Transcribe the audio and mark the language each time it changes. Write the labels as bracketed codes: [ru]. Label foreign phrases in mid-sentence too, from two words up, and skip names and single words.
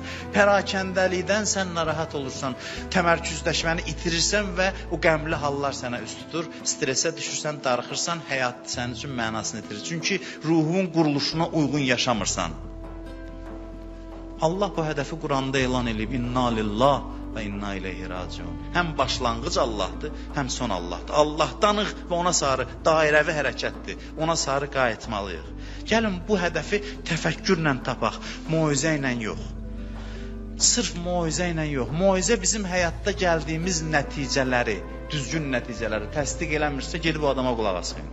[az] Pərakəndəlikdən sən narahat olursan, təmərküzləşməni itirirsən və o qəmli hallar sənə üst tutur. Stresə düşürsən, darıxırsan, həyat sənin üçün mənasını itirir. Çünki ruhun quruluşuna uyğun yaşamırsan. Allah bu hədəfi Quranda elan edib, [ar] إِنَّا لِلَّهِ وَإِنَّا إِلَيْهِ رَاجِعُونَ. [az] Həm başlanğıc Allahdır, həm son Allahdır. Allahdanıq və ona sarı dairəvi hərəkətdir. Ona sarı qayıtmalıyıq. Gəlin bu hədəfi təfəkkürlə tapaq, moizə ilə yox. Sırf moizə ilə yox. Moizə bizim həyatda gəldiyimiz nəticələri, düzgün nəticələri təsdiq eləmirsə, gedib o adama qulaq asmayın.